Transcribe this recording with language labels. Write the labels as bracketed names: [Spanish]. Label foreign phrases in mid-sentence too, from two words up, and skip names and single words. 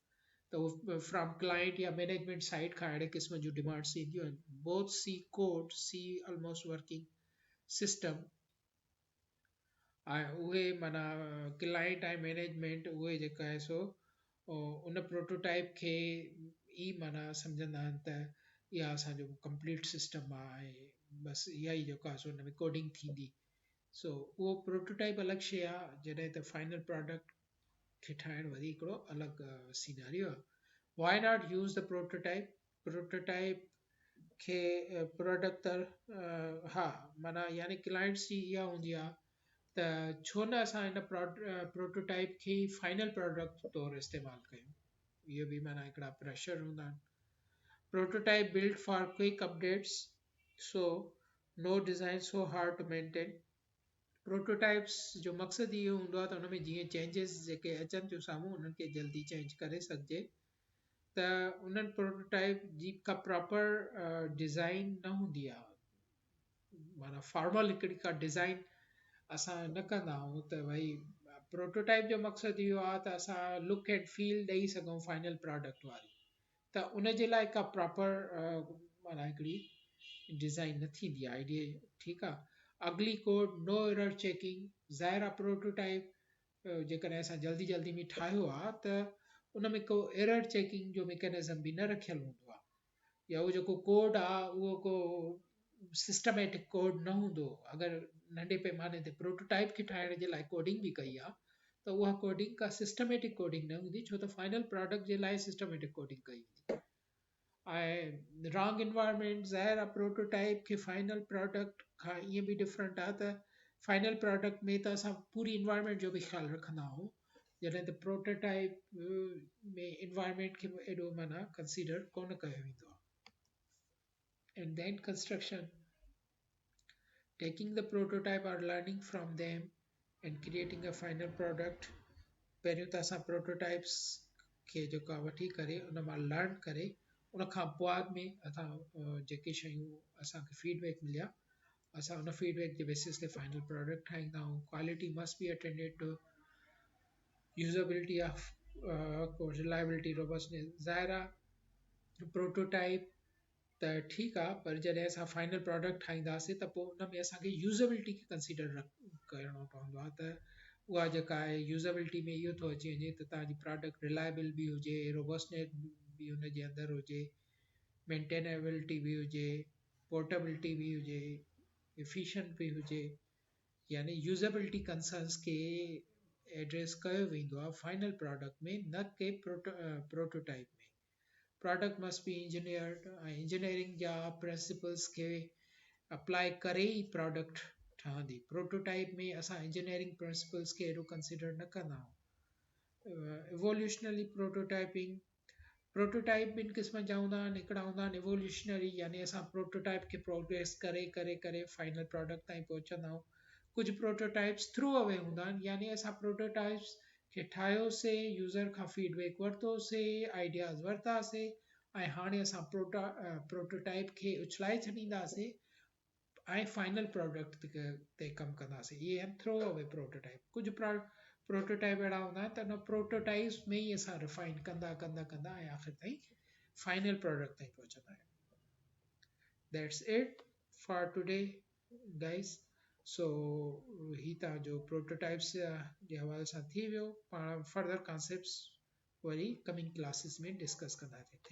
[Sindhi] त उहो [English] from client [Sindhi] या [English] management side [Sindhi] खां अहिड़े क़िस्म जूं डिमांड्स ईंदियूं आहिनि। [English] both C code, C almost working system, [Sindhi] ऐं उहे माना क्लाइंट ऐं मैनेजमेंट उहे जेका आहे सो उन प्रोटोटाइप खे ई माना सम्झंदा आहिनि त इहा असांजो [English] complete system [Sindhi] आहे ऐं बसि इहा ई जेको आहे सो हुन में कोडिंग थींदी। सो उहो प्रोटोटाइप अलॻि शइ आहे, जॾहिं त [English] final product [Sindhi] खे ठाहिणु वरी हिकिड़ो अलॻि सिनारियो आहे। [English] why not use the prototype, prototype [Sindhi] खे प्रोडक्ट हा माना यानी क्लाइंट्स जी इहा हूंदी आहे त छो न असां हिन प्रोटोटाइप खे [English] final product [Sindhi] तौरु इस्तेमालु कयूं। इहे बि माना हिकिड़ा प्रेशर हूंदा आहिनि। [English] prototype build for quick updates, so no design so hard to maintain. [Sindhi] प्रोटोटाइप्स जो मक़सदु इहो हूंदो आहे त हुन में जीअं चेंजिस जेके अचनि थियूं साम्हूं उन्हनि खे जल्दी चेंज करे सघिजे, त उन्हनि प्रोटोटाइप जी का [English] proper design [Sindhi] न हूंदी आहे, माना फॉर्मल हिकिड़ी का डिज़ाइन असां न कंदा आहियूं त भई प्रोटोटाइप जो मक़सदु इहो आहे त असां [English] look and feel [Sindhi] ॾेई सघूं [English] final product [Sindhi] वारी, त उन जे लाइ का प्रॉपर माना हिकिड़ी डिज़ाइन न थींदी आहे आइडिया। ठीकु आहे। [English] ugly code, no error checking, [Sindhi] ज़ाहिर आहे प्रोटोटाइप जेकॾहिं असां जल्दी जल्दी में ठाहियो आहे त उन में को [English] error checking [Sindhi] जो मैकेनिज़म बि न रखियलु हूंदो आहे, या उहो जेको कोड आहे उहो को [English] systematic code [Sindhi] न हूंदो। अगरि नंढे पैमाने ते प्रोटोटाइप खे ठाहिण जे लाइ कोडिंग बि कई आहे त उहा कोडिंग का [English] systematic coding [Sindhi] न हूंदी, छो त [English] final product [Sindhi] जे लाइ [English] systematic coding [Sindhi] कई हूंदी। ऐं [English] wrong environment, [Sindhi] ज़ाहिर आहे प्रोटोटाइप खे [English] final product [Sindhi] खां ईअं बि डिफरेंट आहे त [English] final product [Sindhi] में त असां पूरी इन्वायरमेंट जो बि ख़्यालु रखंदा आहियूं, जॾहिं त प्रोटोटाइप में इन्वायरमेंट खे एॾो माना कंसीडर कोन कयो वेंदो आहे। [English] and then construction, taking the prototype or learning from them and creating a final product। [Sindhi] पहिरियों त असां प्रोटोटाइप्स खे जेको आहे वठी करे उन मां लर्न करे उन खां बाद में असां जेके शयूं असांखे फीडबैक मिलिया असां उन फीडबैक जे बेसिस ते [English] final product [Sindhi] ठाहींदा आहियूं। [English] quality must be attended to usability of reliability, robustness. [Sindhi] ज़ाहिर आहे प्रोटोटाइप त ठीकु आहे, पर जॾहिं असां [English] final product [Sindhi] ठाहींदासीं त पोइ उन में असांखे यूज़बिलिटी खे कंसीडर करिणो पवंदो आहे, त उहा जेका आहे यूज़बिलिटी में इहो थो अची वञे त तव्हांजी प्रोडक्ट रिलायबल बि हुजे, रोबस्टनेस बि हुन जे अंदरि हुजे, मेंटेनेबिलिटी बि हुजे, पोर्टेबिलिटी बि हुजे, एफिशिएंट बि हुजे, यानी [English] usability concerns [Sindhi] खे एड्रेस कयो वेंदो आहे [English] final product [Sindhi] में, न के प्रोटोटाइप में। [English] product must be engineered, [Sindhi] ऐं इंजीनियरिंग जा प्रिंसिपल्स खे अप्लाई करे ई प्रोडक्ट ठहंदी। प्रोटोटाइप में असां [English] engineering principles [Sindhi] खे एॾो कंसिडर न कंदा आहियूं। [English] evolutionary prototyping, [Sindhi] प्रोटोटाइप ॿिनि क़िस्मनि जा हूंदा आहिनि, हिकिड़ा हूंदा आहिनि इवोल्यूशनरी, यानी असां प्रोटोटाइप खे प्रोग्रेस करे करे करे [English] final product [Sindhi] ताईं पहुचंदा आहियूं। कुझु प्रोटोटाइप्स [English] throw away [Sindhi] हूंदा आहिनि, यानी असां प्रोटोटाइप्स खे ठाहियोसीं, यूज़र खां फीडबैक वरितोसीं, आइडियाज़ वरितासीं ऐं हाणे असां प्रोटोटाइप खे उछलाए छॾींदासीं ऐं [English] final product [Sindhi] ते कमु कंदासीं। इहे आहिनि [English] throw away prototype. [Sindhi] कुझु प्रोटोटाइप अहिड़ा हूंदा आहिनि त हुन प्रोटोटाइप्स में ई असां रिफाइन कंदा कंदा कंदा ऐं आख़िर ताईं [English] final product [Sindhi] ताईं पहुचंदा आहियूं। [English] that's it for today guys. [Sindhi] सो ही तव्हांजो प्रोटोटाइप्स जे हवाले सां थी वियो। पाण [English] further concepts [Sindhi] वरी [English] coming classes [Sindhi] में डिस्कस कंदासीं।